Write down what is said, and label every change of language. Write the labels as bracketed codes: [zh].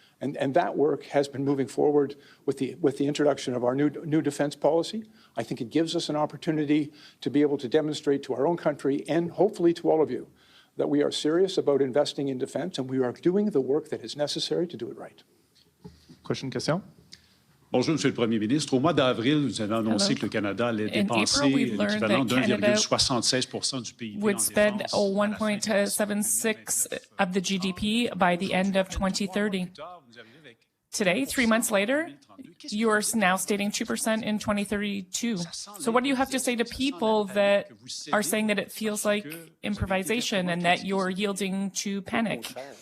[en] And that work has been moving forward with the introduction of our new defense policy. I think it gives us an opportunity to be able to demonstrate to our own country and hopefully to all of you that we are serious about investing in defense and we are doing the work that is necessary to do it right. Question, question? [fr] Bonjour, Monsieur le Premier ministre. Au mois d'avril, vous avez annoncé que le Canada allait dépenser l'équivalent d'1,76% du PIB [en] would spend 1.76 of the GDP by the end of 2030. Today, 3 months later, you are now stating 2% in 2032. So what do you have to say to people that are saying that it feels like improvisation and that you're yielding to panic?